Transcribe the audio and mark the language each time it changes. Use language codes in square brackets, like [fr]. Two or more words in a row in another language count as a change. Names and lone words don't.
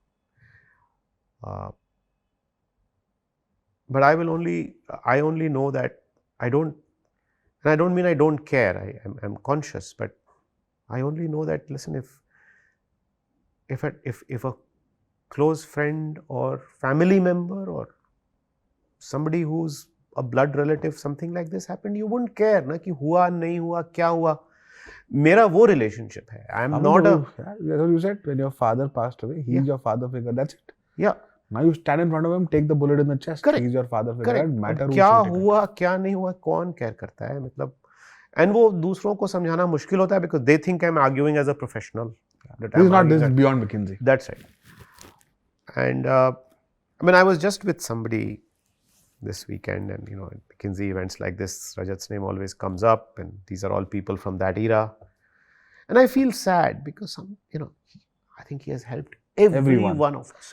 [en] But I only know that I don't, and I don't mean I don't care, I'm conscious, but I only know that, listen, if a close friend or family member or somebody who's a blood relative, something like this happened, you wouldn't care, [hi] ना, कि हुआ, नहीं हुआ, क्या हुआ. Mera wo relationship hai. [en] I am not a... That's what you said, when your father passed away, he's your father figure, that's it. Yeah. Now you stand in front of him, take the bullet in the chest, Correct. he's your father figure. Correct. Doesn't matter who [hi] क्या [en] shooting him. [hi] हुआ क्या नहीं हुआ कौन केयर करता है मतलब and वो दूसरों को समझाना मुश्किल होता है [en] because they think I'm arguing as a professional. This is not, this is beyond McKinsey. That's right. And I mean, I was just with somebody this weekend, and you know, at McKinsey events like this, Rajat's name always comes up, and these are all people from that era. And I feel sad because you know, I think he has helped every one of us.